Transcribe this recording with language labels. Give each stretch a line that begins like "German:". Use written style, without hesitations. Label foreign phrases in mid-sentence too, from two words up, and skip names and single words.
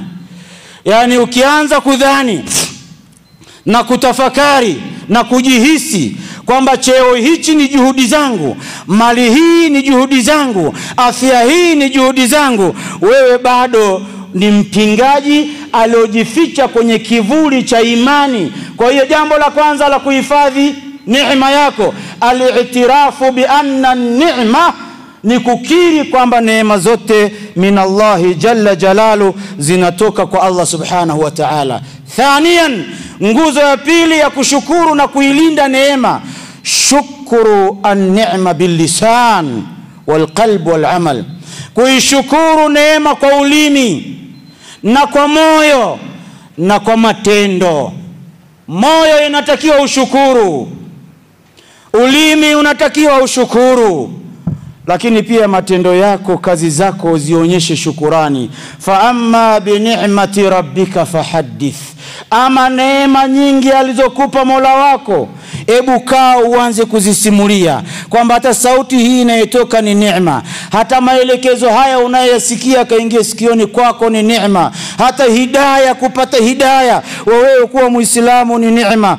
Swahili: Yani ukianza kudhani na kutafakari na kujihisi kwamba cheo hichi ni juhudi zangu, mali hii ni juhudi zangu, afya hii ni juhudi zangu, wewe bado ni mpingaji aliojificha kwenye kivuli cha imani. Kwa hiyo jambo la kwanza la kuhifadhi neema yako,
Arabic: الاعتراف بأن النعمة,
Swahili: ni kukiri kwamba neema zote
Arabic: من الله جل جلاله
Swahili: zinatoka kwa Allah
Arabic: سبحانه وتعالى.
Swahili: Thaniyan, nguzo ya pili ya kushukuru na kuilinda neema,
Arabic: شكر النعمة باللسان والقلب والعمل.
Swahili: Kuishukuru neema kwa ulimi na kwa moyo na kwa matendo. Moyo inatakiwa ushukuru, ulimi unatakiwa ushukuru, lakini pia matendo yako, kazi zako zionyeshe shukurani.
Arabic: فأما بنعمة ربك فحدث.
Swahili: Ama neema nyingi alizokupa Mola wako, ebu kaa uanze kuzisimulia kwamba hata sauti hii inayotoka ni neema, hata maelekezo haya unayosikia kaingia sikioni kwako ni neema, hata hidayah, kupata hidayah wewe kuwa Muislamu ni neema.